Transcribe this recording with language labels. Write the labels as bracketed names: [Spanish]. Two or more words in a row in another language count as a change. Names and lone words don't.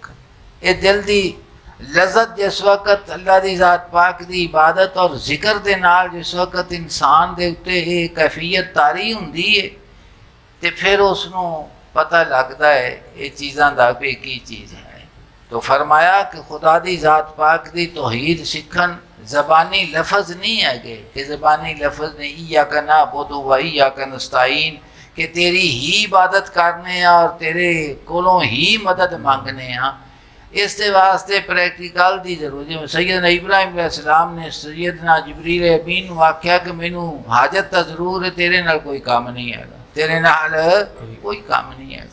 [Punjabi] یہ دل دی لذت جس وقت اللہ دی ذات پاک دی عبادت اور ذکر دے نال جس وقت انسان دے اتے یہ کیفیت طاری ہندی ہے تو فیر اسنوں پتا لگدا ہے یہ چیزاں دا بھی کی چیز ہے. تو فرمایا کہ خدا دی ذات پاک دی توحید سیکھن زبانی لفظ نہیں ہے کہ زبانی لفظ نے [Arabic] إياك نعبد و إياك نستعين [Punjabi] کہ تیری ہی عبادت کرنے اور تیرے کولوں ہی مدد منگنے ہیں. اس واسطے پریکٹیکل کی ضرورت ہے. سیدنا ابراہیم علیہ السلام نے سیدنا جبریل امین آکھیا کہ مینوں حاجت تو ضرور ہے، تیرے نال کوئی کم نہیں ہے، تیرے نال کوئی کم نہیں ہے.